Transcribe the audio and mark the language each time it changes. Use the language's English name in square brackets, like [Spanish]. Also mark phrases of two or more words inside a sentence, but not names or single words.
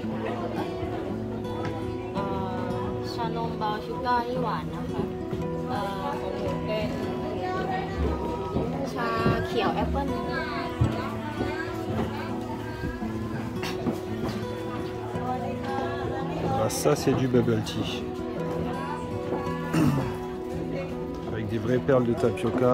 [Thai] ชานมบราวน์ชูการ์นี่หวานนะคะของหนูเป็นชาเขียวแอปเปิ้ล [French] Ah, ça c'est du [English] bubble tea. [French] Avec des vraies perles de tapioca.